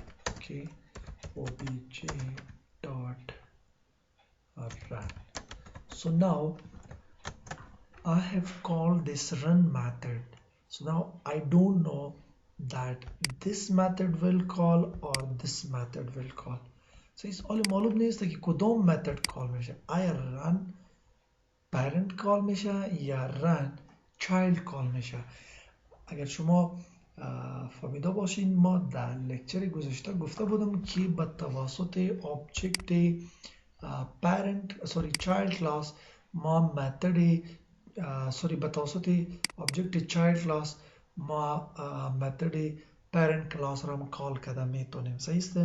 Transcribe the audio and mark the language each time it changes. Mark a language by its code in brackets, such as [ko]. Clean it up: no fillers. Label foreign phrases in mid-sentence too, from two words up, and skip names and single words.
[en] Okay, obj dot run. So now I have called this run method. So now I don't know that this method will call or this method will call. So it's all [fa] معلوم نیست که کدام method call میشه. آیا [en] run parent call [fa] میشه یا [en] run child call [fa] میشه. اگر شما فهمیده باشین ما در لکچر گذشته گفته بودم که به توسط [en] object child class [fa] ما method به توسط [en] object child class [fa] ما [en] method parent class [fa] را کال کرده میتونیم. صحیح است.